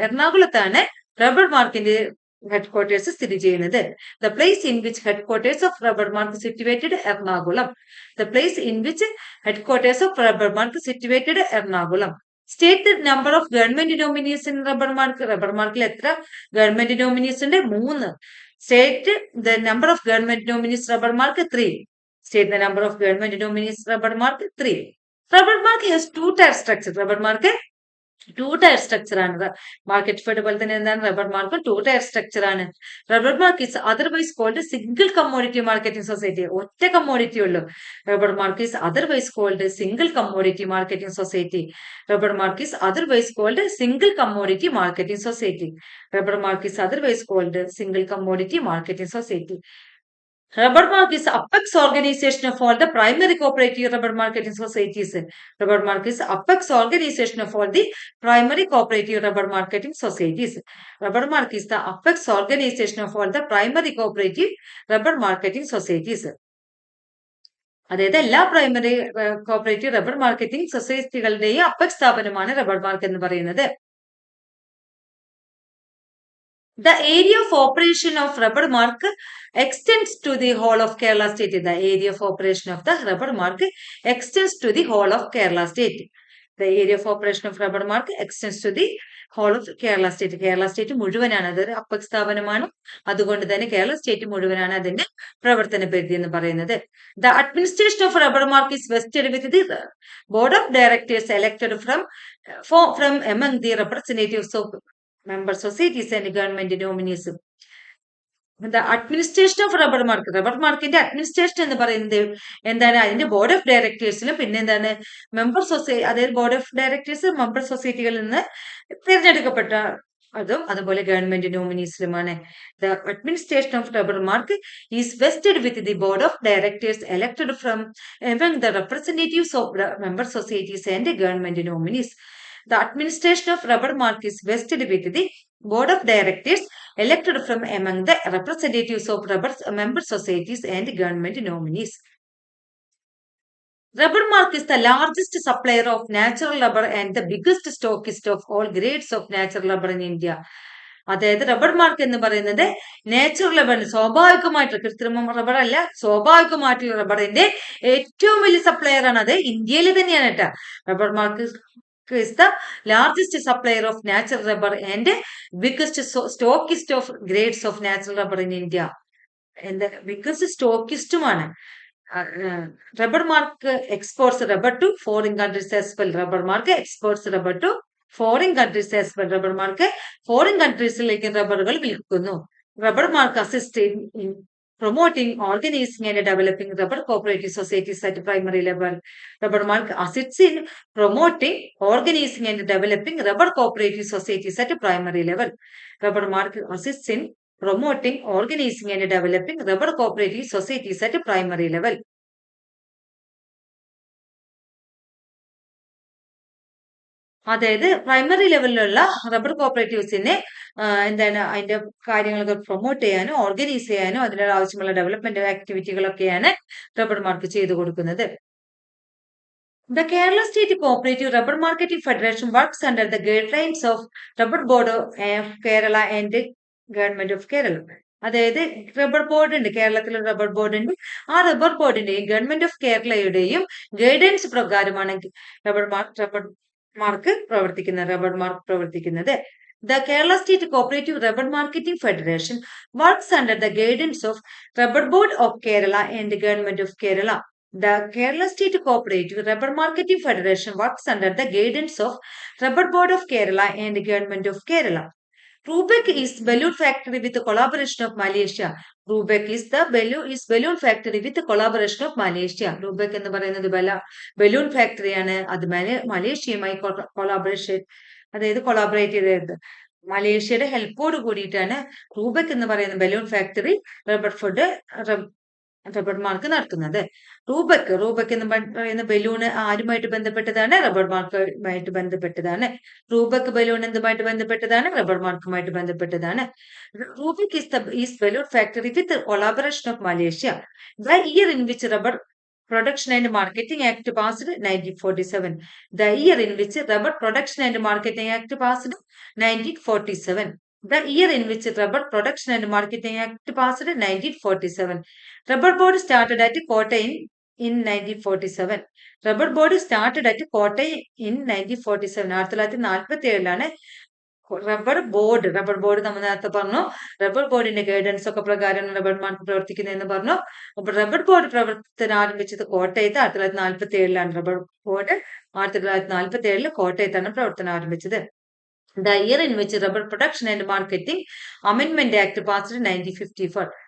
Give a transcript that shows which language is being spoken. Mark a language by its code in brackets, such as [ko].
[ml] എറണാകുളത്താണ് റബ്ബർ മാർക്കിന്റെ ഹെഡ്ക്വാർട്ടേഴ്സ് സ്ഥിതി ചെയ്യുന്നത്. [en] The place in which headquarters of rubber mark situated Ernakulam. The place in which headquarters of rubber mark situated Ernakulam. State the number of government nominees in rubber mark. [ml] Rubber markil എത്ര government nominees ഉണ്ട്? [en] 3. State the number of government nominees rubber mark 3. State the number of government nominees rubber mark 3. Rubber mark has two tier structure. [ml] Rubber mark 2-tier structure ആണ്. Market fed പോലെ തന്നെ എന്താണ് rubber mark 2-tier structure ആണ്. [en] Rubber Mark is otherwise called single commodity marketing society. [ml] ഒറ്റ commodity ഉള്ളൂ. [en] Rubber Mark is otherwise called single commodity marketing society. Rubber Mark is otherwise called single commodity marketing society. Rubber Mark is otherwise called single commodity marketing society. Rubber mark is apex organization of all the primary cooperative rubber marketing societies. Rubber mark is apex organization of all the primary cooperative rubber marketing societies. Rubber mark is the apex organization of all the primary cooperative rubber marketing societies. [ml] അതായത് എല്ലാ primary cooperative rubber marketing സൊസൈറ്റികളുടെയും apex സ്ഥാപനമാണ് rubber mark എന്ന് പറയുന്നത്. [en] The area of operation of rubber mark extends to the whole of Kerala state. The area of operation of the rubber mark extends to the whole of Kerala state. The area of operation of rubber mark extends to the whole of Kerala state. [ml] Kerala state മുഴുവനാണ്. അതൊരു apex സ്ഥാപനമാണ്. അതുകൊണ്ട് തന്നെ Kerala state മുഴുവനാണ് അതിന്റെ പ്രവർത്തന പരിധി എന്ന് പറയുന്നത്. [en] The administration of rubber mark is vested with the board of directors elected from among the representatives of member societies and government nominees. The administration of rubber mark. [ml] Rubber മാർക്കിന്റെ administration എന്ന് പറയുന്നത് എന്താണ്? അതിന്റെ ബോർഡ് ഓഫ് ഡയറക്ടേഴ്സിലും പിന്നെ എന്താണ് member society, അതായത് board of directors member സൊസൈറ്റികളിൽ നിന്ന് തിരഞ്ഞെടുക്കപ്പെട്ട അതും അതുപോലെ government നോമിനീസിലുമാണ്. [en] The administration of rubber mark is vested with the board of directors elected from among the representatives of member societies and government nominees. The administration of rubber mark is vested with the board of directors elected from among the representatives of member societies and government nominees. Rubber mark is the largest supplier of natural rubber and the biggest stockist of all grades of natural rubber in India. [ml] അതായത് rubber mark എന്ന് പറയുന്നത് natural rubber, സ്വാഭാവികമായിട്ടുള്ള കൃത്രിമ rubber അല്ല, സ്വാഭാവികമായിട്ടുള്ള റബ്ബറിന്റെ ഏറ്റവും വലിയ സപ്ലയർ ആണ്. അത് ഇന്ത്യയിൽ തന്നെയാണ് കേട്ടോ. [en] Rubber Mark is the largest supplier of natural rubber and biggest stockist of grades of natural rubber in India. And the biggest stockistumana. Rubber mark exports rubber to foreign countries as well. Rubber mark exports rubber to foreign countries as well. [ml] Rubber mark foreign countries like rubber vilkunnu. [en] Rubber mark assists in promoting, organizing and developing rubber cooperative societies at primary level. Rubber mark assists in promoting, organizing and developing rubber cooperative societies at primary level. Rubber mark assists in promoting, organizing and developing rubber cooperative societies at primary level. [ml] അതായത് primary ലെവലിലുള്ള rubber കോപ്പറേറ്റീവ്സിനെ എന്താണ് അതിന്റെ കാര്യങ്ങളൊക്കെ promote ചെയ്യാനോ organise ചെയ്യാനോ അതിനുള്ള ആവശ്യമുള്ള development ആക്ടിവിറ്റികളൊക്കെയാണ് rubber mark ചെയ്തു കൊടുക്കുന്നത്. [en] The Kerala State Cooperative Rubber Marketing Federation works under the guidelines of Rubber Board of Kerala and Government of Kerala. [ml] അതായത് റബ്ബർ ബോർഡ് ഉണ്ട്, കേരളത്തിലെ റബ്ബർ ബോർഡ് ഉണ്ട്. ആ റബ്ബർ ബോർഡിന്റെയും ഗവൺമെന്റ് ഓഫ് കേരളയുടെയും ഗൈഡൻസ് പ്രകാരമാണ് rubber mark പ്രവർത്തിക്കുന്നത്. [en] The Kerala State Cooperative Rubber Marketing Federation works under the guidance of Rubber Board of Kerala and the Government of Kerala. The Kerala State Cooperative Rubber Marketing Federation works under the guidance of Rubber Board of Kerala and the Government of Kerala. Rubeck is balloon factory with the collaboration of Malaysia. Rubeck is the balloon factory with the collaboration of Malaysia. [ml] Rubeck എന്ന് പറയുന്നത് balloon ഫാക്ടറിയാണ്. അത് മലേഷ്യയുമായി collaboration, അതായത് collaborate ചെയ്തത്. മലേഷ്യയുടെ ഹെൽപ്പോട് കൂടിയിട്ടാണ് റൂബെക് എന്ന് പറയുന്ന balloon factory rubber mark നടത്തുന്നത്. റൂബെക് എന്ന് പറയുന്ന ബലൂണ് ആരുമായിട്ട് ബന്ധപ്പെട്ടതാണ്? റബ്ബർ മാർക്കുമായിട്ട് ബന്ധപ്പെട്ടതാണ്. റൂബെക് ബലൂൺ എന്തുമായിട്ട് ബന്ധപ്പെട്ടതാണ്? റബ്ബർ മാർക്കുമായിട്ട് ബന്ധപ്പെട്ടതാണ്. [en] Rubek is balloon factory with collaboration of Malaysia. The year in which rubber Production and Marketing Act passed 1947. The year in which Rubber Production and Marketing Act passed 1947. The year in which Rubber Production and Marketing Act passed 1947. Rubber Board started at Kottayam in 1947. Rubber Board started at Kottayam in 1947. [ml] 1947 rubber board നമ്മൾ നേരത്തെ പറഞ്ഞു. Rubber ബോർഡിന്റെ guidance ഒക്കെ പ്രകാരം rubber mark പ്രവർത്തിക്കുന്നതെന്ന് പറഞ്ഞു. അപ്പൊ rubber board പ്രവർത്തനം ആരംഭിച്ചത് കോട്ടയത്ത് 1947 റബ്ബർ ബോർഡ് 1947 കോട്ടയത്താണ് പ്രവർത്തനം ആരംഭിച്ചത്. [en] The year in which Rubber Production and Marketing Amendment Act passed 1954.